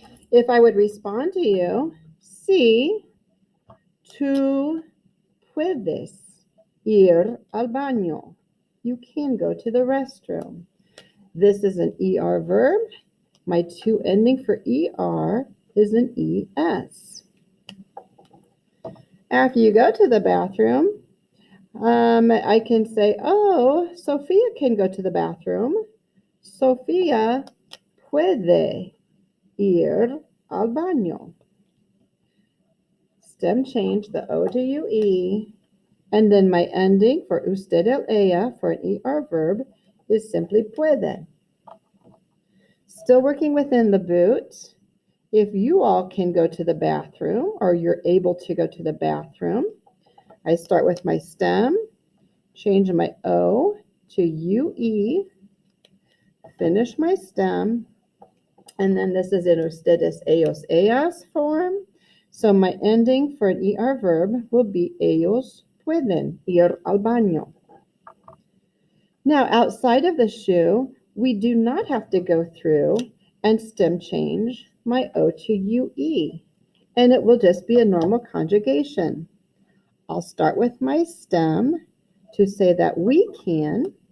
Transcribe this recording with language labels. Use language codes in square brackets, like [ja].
[en] If I would respond to you, [es] sí, tú puedes ir al baño. [en] You can go to the restroom. This is an ER verb. My to ending for ER is an ES. After you go to the bathroom, I can say, oh, Sophia can go to the bathroom. [es] Sofía puede ir al baño. [en] Stem change the O to UE, and then my ending for usted el ella for an ER verb is simply puede. Still working within the boot. If you all can go to the bathroom or you're able to go to the bathroom, I start with my stem, change my O to UE, finish my stem, and then this is in ustedes, ellos, ellas form. So my ending for an ER verb will be [es] ellos pueden ir al baño. [en] Now, outside of the shoe, we do not have to go through and stem change my O to UE, and it will just be a normal conjugation. I'll start with my stem to say that we can.